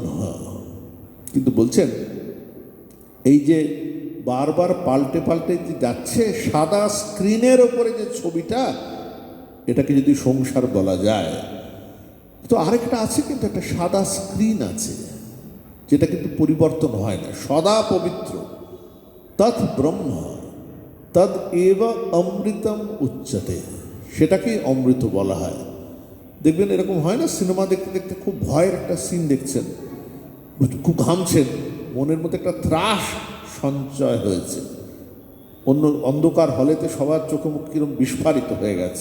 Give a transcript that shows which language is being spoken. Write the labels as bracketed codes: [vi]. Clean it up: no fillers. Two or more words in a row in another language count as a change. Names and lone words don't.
[bn] কিন্তু বলছেন এই যে বারবার পাল্টে পাল্টে যে যাচ্ছে, সাদা স্ক্রিনের ওপরে যে ছবিটা, এটাকে যদি সংসার বলা যায়, তো আরেকটা আছে, কিন্তু একটা সাদা স্ক্রিন আছে যেটা কিন্তু পরিবর্তন হয় না, সদা পবিত্র। [sa] তৎ ব্রহ্ম তদ এব অমৃতম উচ্চতে, [bn] সেটাকেই অমৃত বলা হয়। দেখবেন এরকম হয় না, সিনেমা দেখতে দেখতে খুব ভয়ের একটা সিন দেখছেন, খুব ঘামছেন, মনের মধ্যে একটা ত্রাস সঞ্চয় হয়েছে, অন্ধকার হলেতে সবার চোখে মুখ কিরম বিস্ফারিত হয়ে গেছে।